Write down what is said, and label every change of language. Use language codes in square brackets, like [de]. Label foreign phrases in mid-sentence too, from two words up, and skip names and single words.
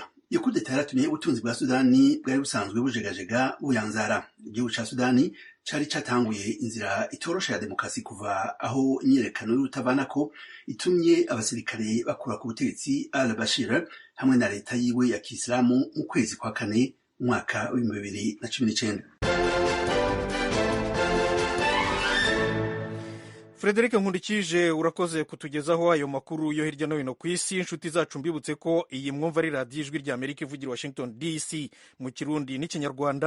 [rn] Iyo kudeta yaratumye ubutunzi bwa Sudani bwari busanzwe bujegajega buyanzara. Igihugu ca Sudani cari catanguye inzira itorosha ya demokarasi kuva aho imyiyerekano y'urutavanako itumye abasirikare bakura ku butegetsi al-Bashir hamwe na leta yiwe ya Kisilamu mu kwezi kwa 4 mwaka wa 2019. Frederic Nkundikije, urakoze kutugezaho ayo makuru yo hirya no hino ku isi. [rw] Inshuti zacu mbibutse ko iyi mwumva ari radiyo ijwi ry'Amerika ivugira Washington DC mu kirundi n'ikinyarwanda.